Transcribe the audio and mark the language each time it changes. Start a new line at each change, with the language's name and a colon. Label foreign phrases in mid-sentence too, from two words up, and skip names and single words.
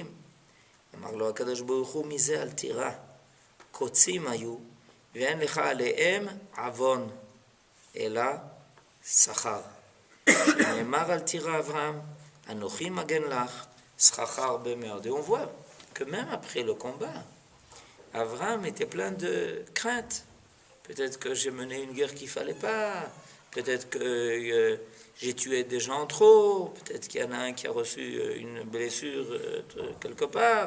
Hebrew: אמר לו הקדוש ברוך הוא, מזה אל תירא, קוצים היו, ואין לך עליהם עוון, אלא שכר. שנאמר אל תירא אברהם, אנוכי מגן לך, שכרך הרבה מאוד.
French: Et on voit que même après le combat, Abraham était plein de craintes. Peut-être que j'ai mené une guerre qu'il ne fallait pas, peut-être que j'ai tué des gens trop, peut-être qu'il y en a un qui a reçu une blessure quelque part.